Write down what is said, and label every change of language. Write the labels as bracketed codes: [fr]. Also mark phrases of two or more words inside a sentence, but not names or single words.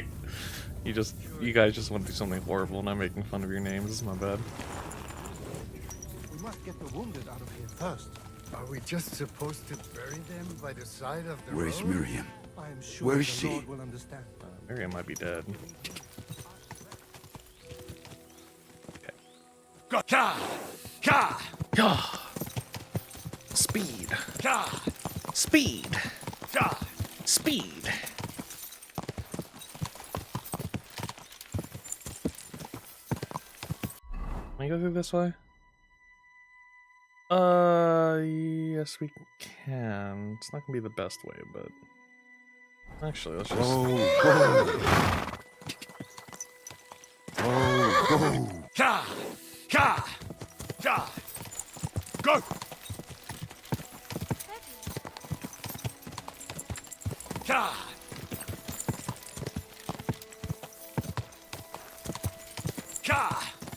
[en] You guys just want to do something horrible and I'm making fun of your names. This is my bad. We must get the wounded out of here first. Are we just supposed to bury them by the side of the Where's road? Miriam? I am sure Where is the she? Lord will understand. Miriam might be dead. Ka! Ka! Ka! Speed. Ka! Speed. Ka! Speed. Can I go through this way? Yes, we can. It's not gonna be the best way, but actually, let's just. Go! Ka! Ka! Ka! Go! Ka! Ka!